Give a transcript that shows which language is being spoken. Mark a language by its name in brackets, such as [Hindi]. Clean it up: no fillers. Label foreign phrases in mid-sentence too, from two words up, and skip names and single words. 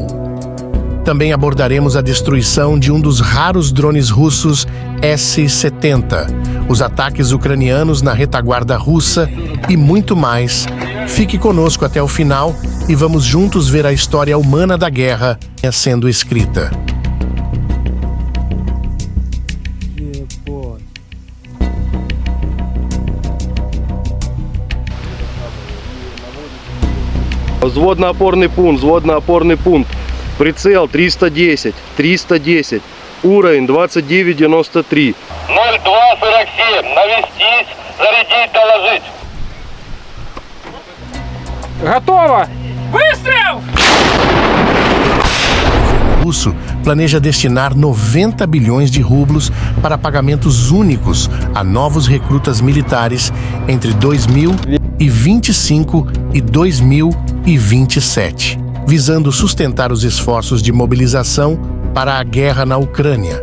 [Portuguese] Também abordaremos a destruição de um dos raros drones russos S-70, os ataques ucranianos na retaguarda russa e muito mais. Fique conosco até o final e vamos juntos ver a história humana da guerra sendo escrita. [Russian] Взводно-опорный пункт. Прицел 310, 310. Уровень 2993. 0247. Навестись, зарядить, доложить. Готово! Выстрел! [Portuguese] O russo planeja destinar 90 bilhões de rublos para pagamentos únicos a novos recrutas militares entre 2025 e 2027, visando sustentar os esforços de mobilização para a guerra na Ucrânia.